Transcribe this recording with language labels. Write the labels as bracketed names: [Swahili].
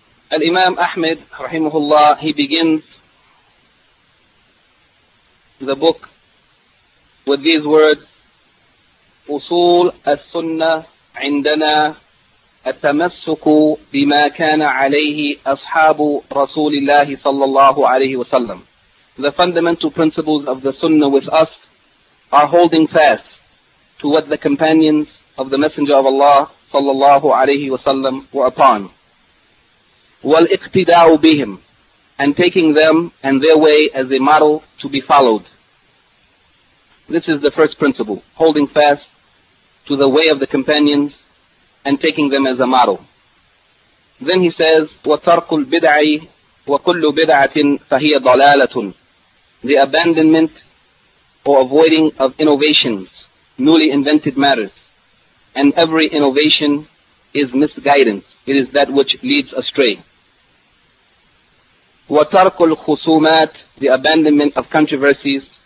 [English] Al-Imam Ahmed, rahimahullah, he begins the book with these words, [Arabic] أصول السنة عندنا التمسك بما كان عليه أصحاب رسول الله صلى الله عليه وسلم. [English] The fundamental principles of the sunnah with us are holding fast to what the companions of the Messenger of Allah صلى الله عليه وسلم were upon. [Arabic] والاقتداء بهم, [English] and taking them and their way as a model to be followed. This is the first principle, holding fast to the way of the companions and taking them as a model. Then he says, [Arabic] وَتَرْكُ الْبِدْعِ وَكُلُّ بِدْعَةٍ فَهِيَ ضَلَالَةٌ. [English] The abandonment or avoiding of innovations, newly invented matters, and every innovation is misguidance. It is that which leads astray. [Arabic] وَتَرْكُ الْخُصُومَاتِ, [English] the abandonment of controversies.